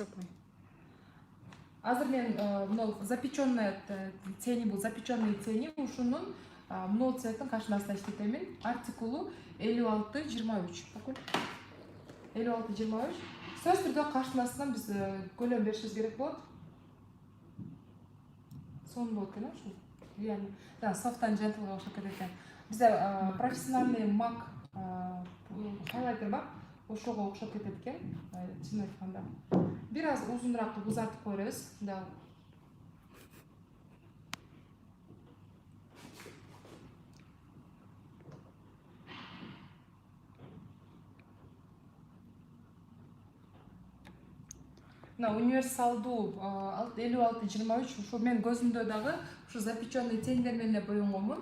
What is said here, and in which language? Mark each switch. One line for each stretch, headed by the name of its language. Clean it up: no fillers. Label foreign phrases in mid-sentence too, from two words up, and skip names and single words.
Kyrgyz: Азыр мен мына
Russian: запеченная тени
Kyrgyz: бул,
Russian: запеченные тени
Kyrgyz: ушунун мына цветтин каштын астына иштетемин. Артикулу 56-23. Bakın. 56-23. Сөз түрдө каштын астынан биз көлөм беришибиз керек болот. Сонун болот экен ушул. Реально. Да,
English: soft and gentle
Kyrgyz: окшоп кетет экен. Бизде профессиональный MAC хайлайтер бар. Ошого окшоп кетет экен. Чын айтканда. Бир аз узунураак узартып коебуз. Да. Мына универсалдуу 56-23 ушул мен көзүмдө дагы ушу
Russian: запеченный тендер
Kyrgyz: менен эле боёнгонмун.